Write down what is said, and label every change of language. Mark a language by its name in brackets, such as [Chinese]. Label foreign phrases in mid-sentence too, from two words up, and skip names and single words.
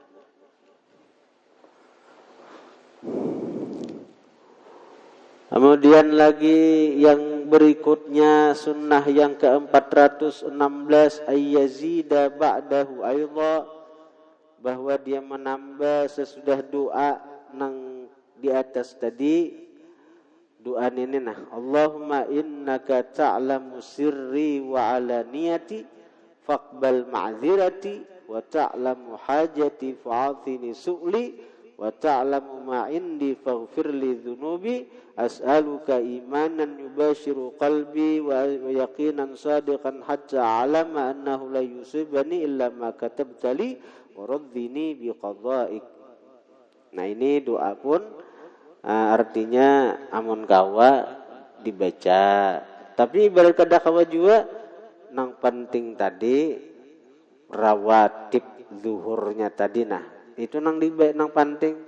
[Indonesian] Kemudian lagi yang berikutnya sunnah yang ke-416 [Arabic] أن يزيد بعده أيضا, [Indonesian] bahwa dia menambah sesudah doa nang di atas tadi. Doa ini [Arabic] اللهم إنك تعلم سري وعلانيتي فاقبل معذرتي وتعلم حاجتي فأعطني سؤلي وتعلم ما عندي فاغفر لي ذنوبي أسألك إيمانا يباشر قلبي ويقينا صادقا حتى أعلم أنه لا يصيبني إلا ما كتبت لي ورضني بقضائك. [Banjar] Nah, ini doa pun artinya amun kawa dibaca. Tapi ibarat kada kawa juga nang penting tadi rawatib zuhurnya tadi itu nang penting.